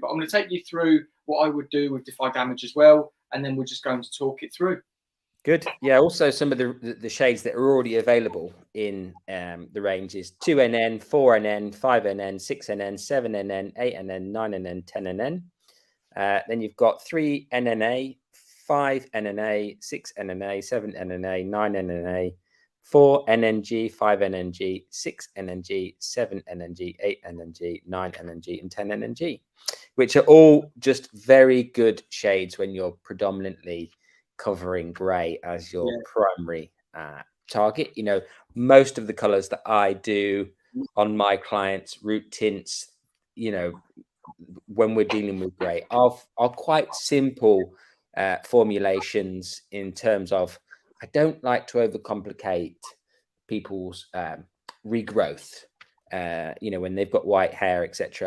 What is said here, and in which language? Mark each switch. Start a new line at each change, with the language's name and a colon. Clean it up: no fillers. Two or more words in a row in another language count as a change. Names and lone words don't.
English: But I'm going to take you through what I would do with Defy Damage as well, and then we're just going to talk it through. Good. Yeah. Also, some of the shades that are already available in the range is 2NN, 4NN, 5NN, 6NN, 7NN, 8NN, 9NN, 10NN. Then you've got 3NNA, 5NNA, 6NNA, 7NNA, 9NNA, 4NNG, 5NNG, 6NNG, 7NNG, 8NNG, 9NNG, and 10NNG, which are all just very good shades when you're predominantly covering grey as your primary target. You know, most of the colors that I do on my clients' root tints, you know, when we're dealing with grey are quite simple formulations in terms of, I don't like to overcomplicate people's regrowth, you know, when they've got white hair, etc.